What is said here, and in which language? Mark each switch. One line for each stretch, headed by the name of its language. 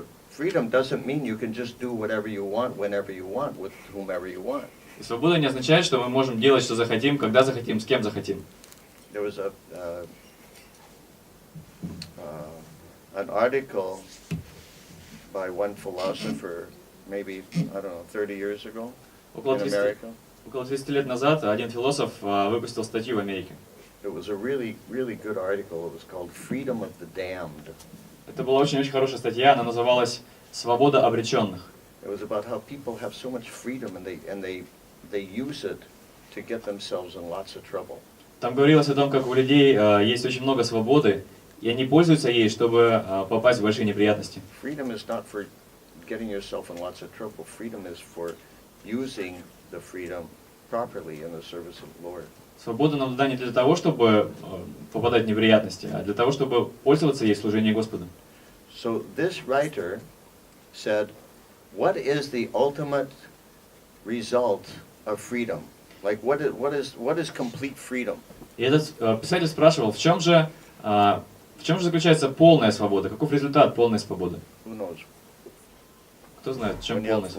English: Freedom doesn't mean you can just do whatever you want, whenever you want, with whomever you want.
Russian: И свобода не означает, что мы можем делать, что захотим, когда захотим, с кем захотим.
English: There was an article by one philosopher, maybe, I don't know, 30 years ago in America.
Russian: Около 30 лет назад один философ выпустил статью в Америке.
English: It was a really, really good article. It was called "Freedom of the Damned."
Russian: Это была очень-очень хорошая статья, она называлась «Свобода обреченных».
English: It was about how people have so much freedom and they use it to get themselves in lots of trouble.
Russian: Там говорилось о том, как у людей есть очень много свободы, и они пользуются ей, чтобы попасть в большие неприятности.
English: Freedom is not for getting yourself in lots of trouble. Freedom is for using the freedom properly in the service of the Lord.
Russian: Свобода нам дана не для того, чтобы попадать в неприятности, а для того, чтобы пользоваться ей в служении Господу.
English: So this writer said, what is the ultimate result of freedom? Like what is complete freedom?
Russian: И этот писатель спрашивал, в чем же заключается полная свобода? Каков результат полной свободы?
English: Who knows?
Russian: Кто знает, в чем полная свобода?